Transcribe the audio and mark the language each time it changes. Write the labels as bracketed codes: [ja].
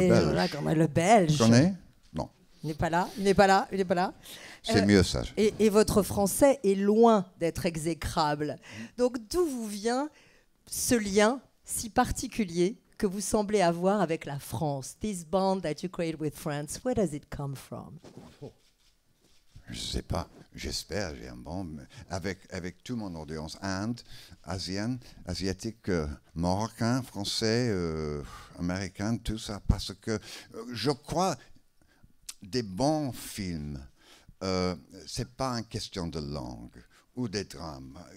[fr] Et Belge. voilà, comme le Belge. Tu connais? Non. Il n'est pas là, il n'est pas là, il n'est pas là. C'est mieux ça. Et votre français est loin d'être exécrable. Donc d'où vous vient ce lien si particulier que vous semblez avoir avec la France? [en] This bond that you create with France, where does it come from? [fr] Je ne sais pas. J'espère, j'ai un bon... Avec tout mon audience, Inde, asiatique, marocain, français, américain, tout ça. Parce que je crois des bons films, ce n'est pas une question de langue ou des drames.